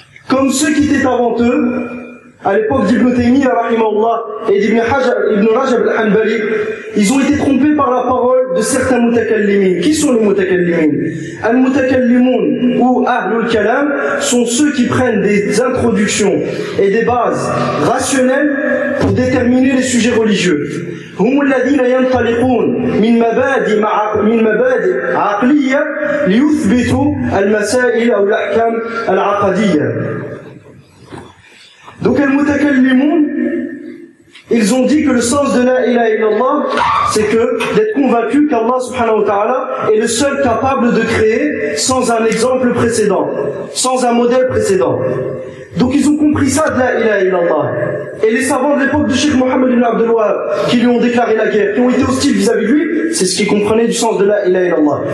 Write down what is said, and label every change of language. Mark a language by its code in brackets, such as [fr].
[fr] Comme ceux qui étaient avant eux, à l'époque d'Ibn Taymiyyah rahimahullah et d'Ibn Hajar ibn Rajab al-Hanbali, ils ont été trompés par la parole de certains mutakallimin. Qui sont les mutakallimin? Al-mutakallimun ou Ahlul Kalam sont ceux qui prennent des introductions et des bases rationnelles pour déterminer les sujets religieux. [ar] هم الذين ينطلقون من مبادئ عقلية ليثبتوا المسائل أو الأحكام العقدية. [fr] Donc, les mutakallimun, Ils ont dit que le sens de la ilaha illallah, c'est que d'être convaincu qu'Allah subhanahu wa ta'ala est le seul capable de créer sans un exemple précédent, sans un modèle précédent. Donc ils ont compris ça de la ilaha illallah. Et les savants de l'époque de Cheikh Mohammed ibn Abdel Wahab, qui lui ont déclaré la guerre, qui ont été hostiles vis-à-vis de lui, c'est ce qu'ils comprenaient du sens de la ilaha illallah.